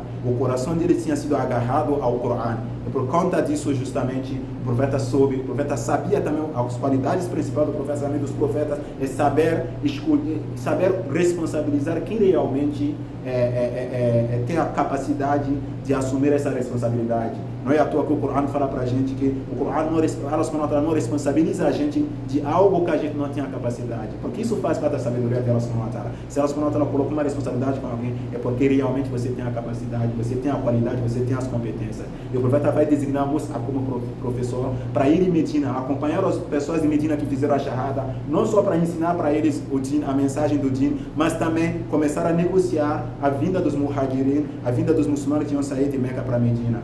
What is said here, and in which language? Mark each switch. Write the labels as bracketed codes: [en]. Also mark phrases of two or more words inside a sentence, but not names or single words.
[pt] O coração dele tinha sido agarrado ao Corão. E por conta disso, justamente, o profeta sabia também as qualidades principais do profeta, também dos profetas, é saber escolher, saber responsabilizar quem realmente tem a capacidade de assumir essa responsabilidade. Não é à toa que o Corão fala para a gente que o Corão não responsabiliza a gente de algo que a gente não tem a capacidade. Porque isso faz parte da sabedoria de [ar] Allah subhanahu wa ta'ala. [pt] Se [ar] Allah subhanahu wa ta'ala [pt] coloca uma responsabilidade com alguém, é porque realmente você tem a capacidade, você tem a qualidade, você tem as competências. E o profeta vai designar Mus'ab como professor para ir em Medina, acompanhar as pessoas de Medina que fizeram a shahada, não só para ensinar para eles o din, a mensagem do din, mas também começar a negociar a vinda dos muhajirin, a vinda dos muçulmanos que iam sair de Meca para Medina.